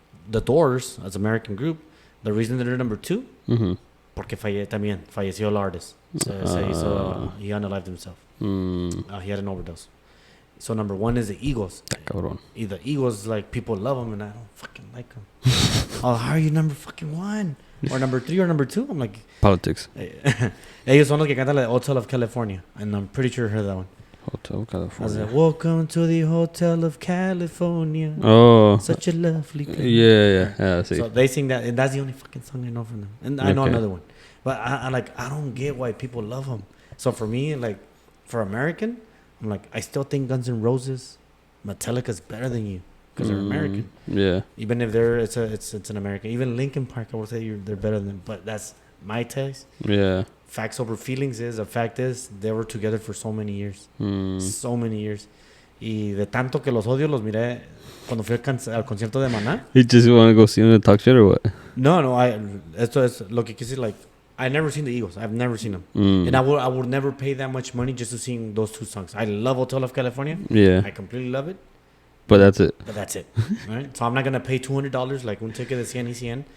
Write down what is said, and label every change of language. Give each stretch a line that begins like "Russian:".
English: The Doors, as American group, the reason they're number two, porque falleció el artist. So he unalived himself. He had an overdose. So number one is the Eagles.
Spanish: Cabrón.
English: The Eagles, like, people love them, and I don't fucking like them. Oh, how are you number fucking one? Or number three or number two? I'm like... Politics.
Spanish: Ellos son los que cantan la Hotel of California.
English: And I'm pretty sure you heard that one. Hotel California. I was like, welcome to the Hotel of California. Oh. Such a lovely place. Yeah, see. So they sing that, and that's the only fucking song I know from them. And I know another one. But I don't get why people love them. So for me, like, for American, I'm like, I still think Guns N' Roses, Metallica's better than you because they're American. Yeah. Even if it's an American. Even Linkin Park, I would say they're better than them. But that's my taste. Yeah. Facts over feelings is, the fact is, they were together for so many years. So many years.
Spanish: Y de tanto que los odio, los miré cuando fui al concierto de Maná.
English: You just want to go see them and talk shit or what? No, esto es lo que quise, like, I've never seen the Eagles. I've never seen them. And I would never pay that much money just to sing those two songs. I love Hotel of California. Yeah. I completely love it. But that's it. Right? So I'm not going to pay $200 like un ticket de 100 y 100